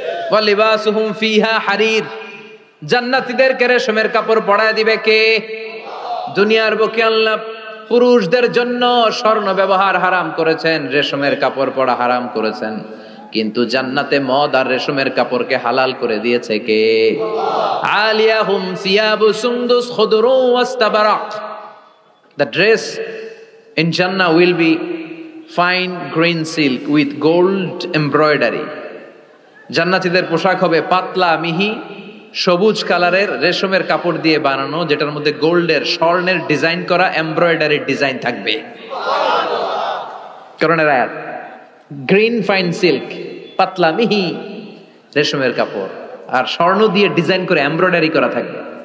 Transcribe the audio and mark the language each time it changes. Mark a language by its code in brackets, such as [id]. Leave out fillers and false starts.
[ar] ওয়া লিবাসুহুম ফিহা হারির, [bn] জান্নাতীদেরকে রেশমের কাপড় পরায় দিবে কে? দুনিয়ার বুকে আল্লাহ পুরুষদের জন্য স্বর্ণ ব্যবহার হারাম করেছেন, রেশমের কাপড় পরা হারাম করেছেন, কিন্তু জান্নাতে মদ আর রেশমের কাপড়কে হালাল করে দিয়েছে কে? [ar] আলিয়াহুম সিয়াবু সুন্দুস খুদরু ওয়াস্তাবারাক, [en] the dress in Jannah will be fine green silk with gold embroidery. [bn] জান্নাতীদের পোশাক হবে পাতলা মিহি সবুজ কালারের রেশমের কাপড় দিয়ে বানানো, যেটার মধ্যে গোল্ডের স্বর্ণের ডিজাইন করা এমব্রয়ডারির ডিজাইন থাকবে। করণের আয়াত, [en] green fine silk, [bn] পাতলা মিহি রেশমের কাপড় আর স্বর্ণ দিয়ে ডিজাইন করে এমব্রয়ডারি করা থাকবে।